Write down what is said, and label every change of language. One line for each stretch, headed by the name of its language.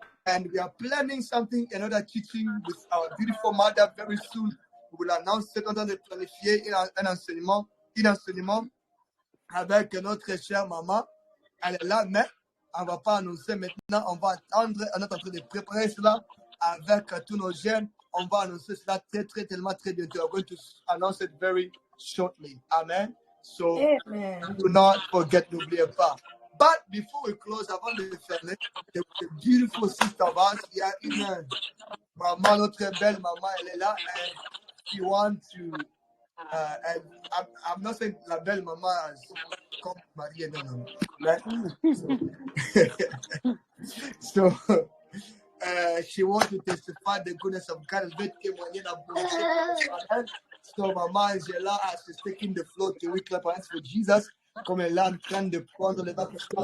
English: And we are planning something, another teaching with our beautiful mother very soon. We will announce it.
French: On train de planifier un enseignement avec notre chère maman. Elle est là, mais on ne va pas annoncer maintenant. On va attendre. On est en train de préparer cela avec tous nos jeunes. On va annoncer cela tellement très bientôt.
English: We're going to announce it very shortly. Amen. So, do not forget,
French: n'oubliez pas.
English: But before we close, avant de fermer, the beautiful sister of ours,
French: il y a une maman, notre belle maman, elle est là.
English: And she wants to, and I'm not saying
French: la belle maman
English: as
French: comme Marie,
English: no. So, she wants to testify the goodness of God.
French: Elle veut témoigner la bonté de Dieu.
English: So, maman Angela, as she's taking the floor, can we clap our hands for Jesus?
French: Comme elle est en train de prendre les baptêmes.